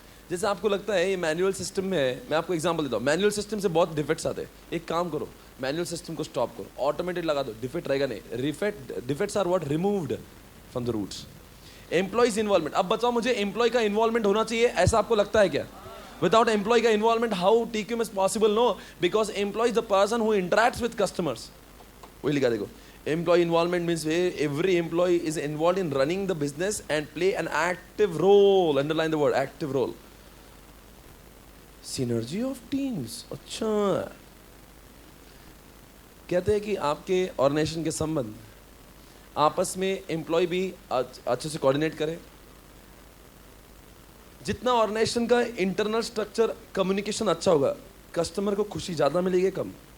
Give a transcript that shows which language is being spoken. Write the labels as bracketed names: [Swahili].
[Hindi] जैसे आपको लगता है ये मैनुअल सिस्टम में है, मैं आपको एग्जांपल देता हूँ, मैनुअल सिस्टम से बहुत डिफेक्ट्स आते हैं। एक काम करो, मैनुअल सिस्टम को स्टॉप करो, ऑटोमेटेड लगा दो, डिफेक्ट रहेगा नहीं। [English] Defects are what removed from the roots. [Hindi] Employees involvement, अब बताओ मुझे एम्प्लॉय का इन्वॉल्वमेंट होना चाहिए, ऐसा आपको लगता है क्या? [English] Without employee का involvement, how TQM is possible? No, because employee is the person who interacts with customers. [Hindi] वही लिखा देखो, [English] employee involvement means every employee is involved in running the business and play an active role. Underline the word active role. Synergy of teams. [Hindi] अच्छा, कहते हैं कि आपके organisation के संबंध आपस में एम्प्लॉय भी अच्छे से कोऑर्डिनेट करें। जितना ऑर्गेनाइजेशन का इंटरनल स्ट्रक्चर कम्युनिकेशन अच्छा होगा, कस्टमर को खुशी ज़्यादा मिलेगी कम।